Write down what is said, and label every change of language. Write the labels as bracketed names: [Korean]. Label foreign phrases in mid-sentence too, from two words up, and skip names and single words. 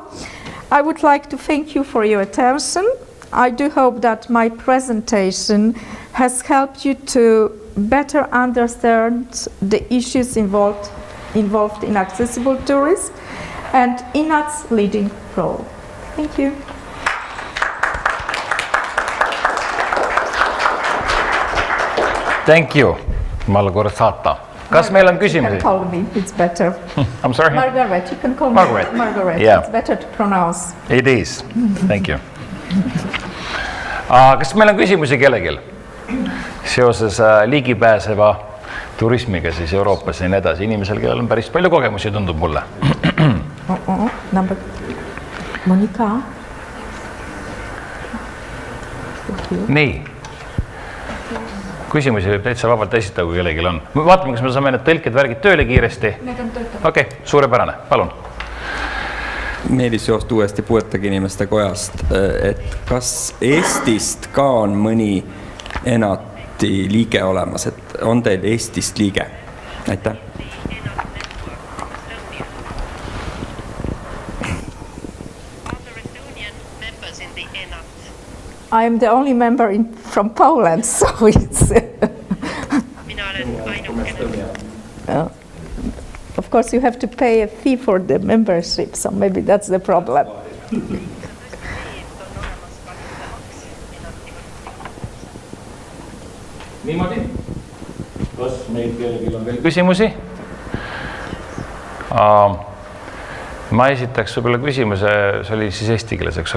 [English] I would like to thank you for your attention. I do hope that my presentation has helped you to better understand the issues involved in accessible tourism and INAT's leading role. Thank you. Thank you, Małgorzata. [Estonian] Kas meil on küsimusi? [English] You can call me, it's better. I'm sorry? Margaret, you can call Margaret. me Margaret. Yeah. It's better to pronounce. It is. Thank you. [Estonian] Kas meil on küsimusi kellelgi seoses ligipääseva turismiga siis Euroopas ja nii edasi? Inimesel, kellel on päris palju kogemusi, tundub mulle. Monika. Nii. Küsimusi võib täitsa vabalt esitada, kui kellelgi on. Vaatame, kas me saame need tõlked värgid tööle kiiresti. Okei, suurepärane, palun. Meelis Joost uuesti puuetega inimeste kojast, et kas Eestist ka on mõni ENAT-i liige olemas, et on teil Eestist liige? aitäh. [English] I am the only member from Poland, so it's... Of course, you have to pay a fee for the membership, so maybe that's the problem. [Estonian] Niimoodi? Kas meil kellelgi on veel küsimusi? Ma esitaks võib-olla küsimuse, see oli siis eesti keeles, eks ole.